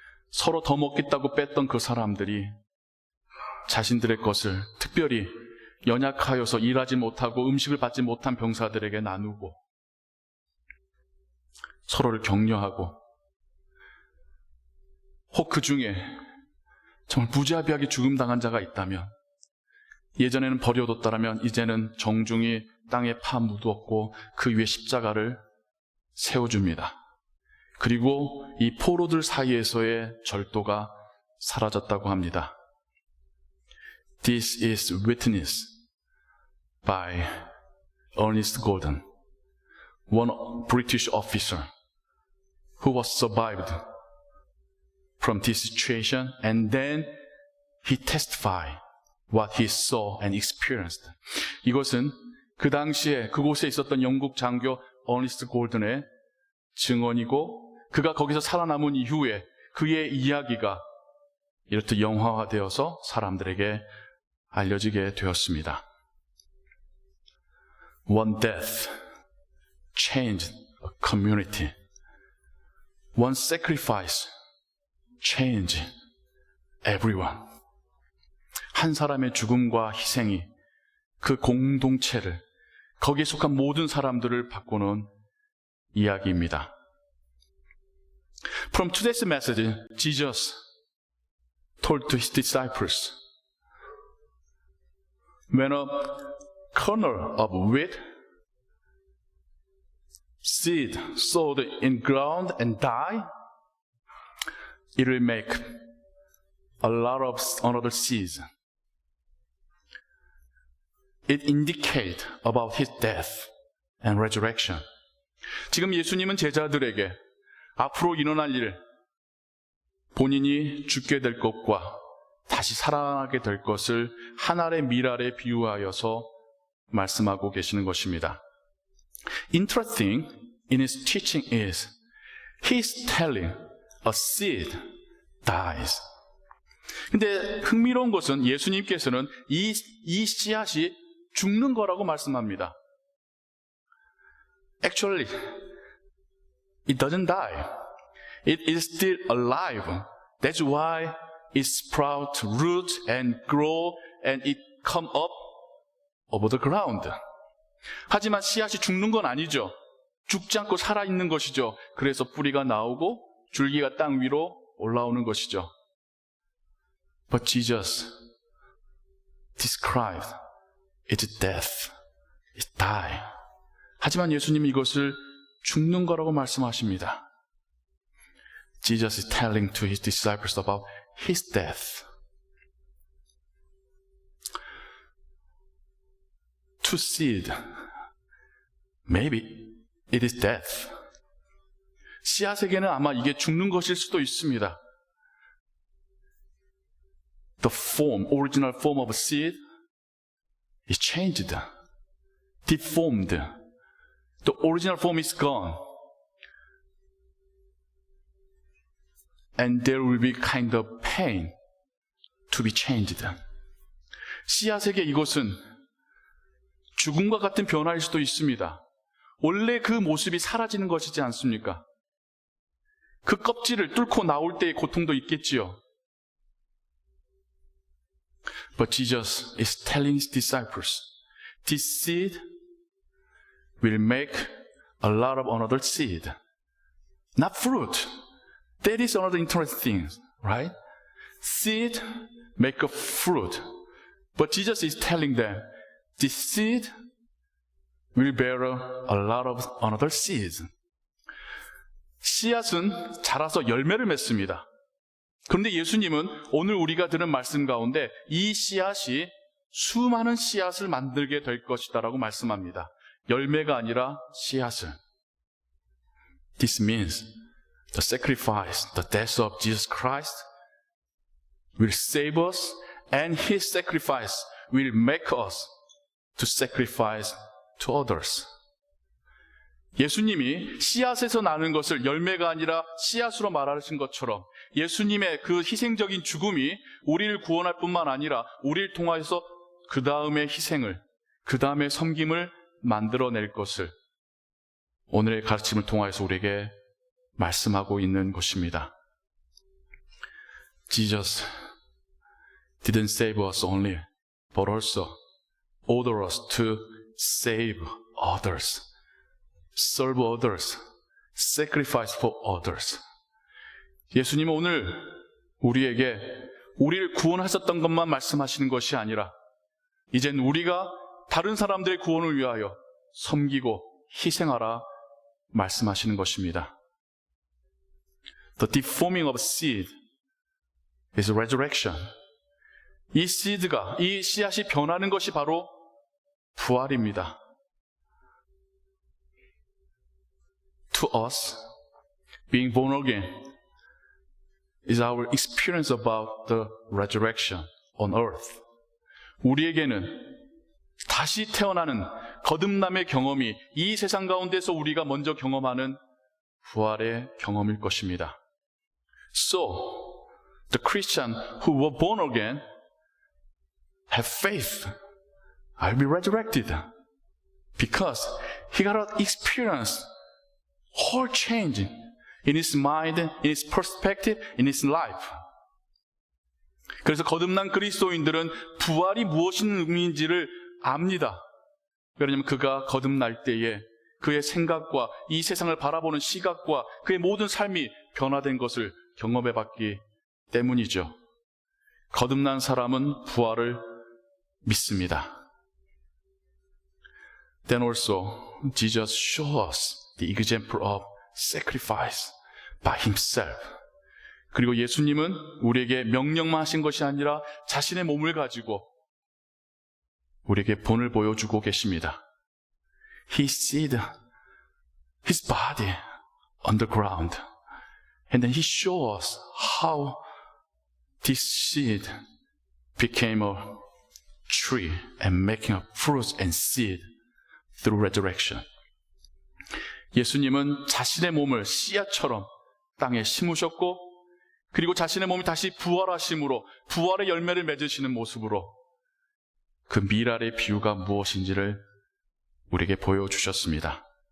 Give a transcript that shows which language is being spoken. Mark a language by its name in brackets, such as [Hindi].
[Korean] 서로 더 먹겠다고 뺐던 그 사람들이 자신들의 것을 특별히 연약하여서 일하지 못하고 음식을 받지 못한 병사들에게 나누고 서로를 격려하고 혹 그 중에 정말 무자비하게 죽음당한 자가 있다면 예전에는 버려뒀다라면 이제는 정중히 땅에 파묻었고 그 위에 십자가를 세워줍니다. 그리고 이 포로들 사이에서의 절도가 사라졌다고 합니다. [English] This is witnessed by Ernest Golden, one British officer who was survived from this situation, and then he testified what he saw and experienced. [Korean] 이것은 그 당시에 그곳에 있었던 영국 장교 어니스트 골든의 증언이고 그가 거기서 살아남은 이후에 그의 이야기가 이렇듯 영화화되어서 사람들에게 알려지게 되었습니다. [English] One death changed a community. One sacrifice changed everyone. [Korean] 한 사람의 죽음과 희생이 그 공동체를, 거기에 속한 모든 사람들을 바꾸는 이야기입니다. [English] From today's message, Jesus told to his disciples, when a kernel of wheat seed sowed in ground and die, it will make a lot of another seeds. It indicates about his death and resurrection. [Korean] 지금 예수님은 제자들에게 앞으로 일어날 일, 본인이 죽게 될 것과 다시 살아나게 될 것을 한 알의 밀알에 비유하여서 말씀하고 계시는 것입니다. [English] Interesting in his teaching is he's telling a seed dies. [Korean] 근데 흥미로운 것은 예수님께서는 이 씨앗이 죽는 거라고 말씀합니다. [English] Actually, it doesn't die. It is still alive. That's why it sprouts roots and grow and it come up over the ground. [Korean] 하지만 씨앗이 죽는 건 아니죠. 죽지 않고 살아있는 것이죠. 그래서 뿌리가 나오고 줄기가 땅 위로 올라오는 것이죠. [English] But Jesus described its death. It die. [Korean] 하지만 예수님이 이것을 죽는 거라고 말씀하십니다. [English] Jesus is telling to his disciples about his death. To seed, maybe it is death. [Korean] 씨앗에게는 아마 이게 죽는 것일 수도 있습니다. [English] The form, original form of a seed is changed, deformed. The original form is gone. And there will be kind of pain to be changed. [Korean] 씨앗에게 이것은 죽음과 같은 변화일 수도 있습니다. 원래 그 모습이 사라지는 것이지 않습니까? 그 껍질을 뚫고 나올 때의 고통도 있겠지요. [English] But Jesus is telling his disciples, this seed will make a lot of another seed. Not fruit. That is another interesting thing, right? Seed make a fruit. But Jesus is telling them, this seed will bear a lot of another seeds. [Korean] 씨앗은 자라서 열매를 맺습니다. 그런데 예수님은 오늘 우리가 들은 말씀 가운데 이 씨앗이 수많은 씨앗을 만들게 될 것이다라고 말씀합니다. 열매가 아니라 씨앗을. [English] This means the sacrifice, the death of Jesus Christ will save us, and his sacrifice will make us to sacrifice to others. [Korean] 예수님이 씨앗에서 나는 것을 열매가 아니라 씨앗으로 말하신 것처럼 예수님의 그 희생적인 죽음이 우리를 구원할 뿐만 아니라 우리를 통하여서 그 다음의 희생을, 그 다음의 섬김을 만들어낼 것을 오늘의 가르침을 통하여서 우리에게 말씀하고 있는 것입니다. [English] Jesus didn't save us only, but also order us to save others, serve others, sacrifice for others. [Korean] 예수님은 오늘 우리에게 우리를 구원하셨던 것만 말씀하시는 것이 아니라 이젠 우리가 다른 사람들의 구원을 위하여 섬기고 희생하라 말씀하시는 것입니다. [English] The deforming of seed is resurrection. [Korean] 이 씨드가, 이 씨앗이 변하는 것이 바로 부활입니다. [English] To us, being born again is our experience about the resurrection on earth. [Korean] 우리에게는 다시 태어나는 거듭남의 경험이 이 세상 가운데서 우리가 먼저 경험하는 부활의 경험일 것입니다. [English] So, the Christian who were born again have faith. I'll be resurrected. Because he got an experience, whole change in his mind, in his perspective, in his life. [Korean] 그래서 거듭난 그리스도인들은 부활이 무엇인 의미인지를 압니다. 왜냐하면 그가 거듭날 때에 그의 생각과 이 세상을 바라보는 시각과 그의 모든 삶이 변화된 것을 경험해 봤기 때문이죠. 거듭난 사람은 부활을 믿습니다. [English] Then also, Jesus shows us the example of sacrifice by himself. [Korean] 그리고 예수님은 우리에게 명령만 하신 것이 아니라 자신의 몸을 가지고 우리에게 본을 보여주고 계십니다. [English] He seed his body on the ground. And then he showed us how this seed became a tree and making a fruit and seed through resurrection. [Korean] 예수님은 자신의 몸을 씨앗처럼 땅에 심으셨고, 그리고 자신의 몸이 다시 부활하심으로 부활의 열매를 맺으시는 모습으로 그 미랄의 비유가 무엇인지를 우리에게 보여주셨습니다.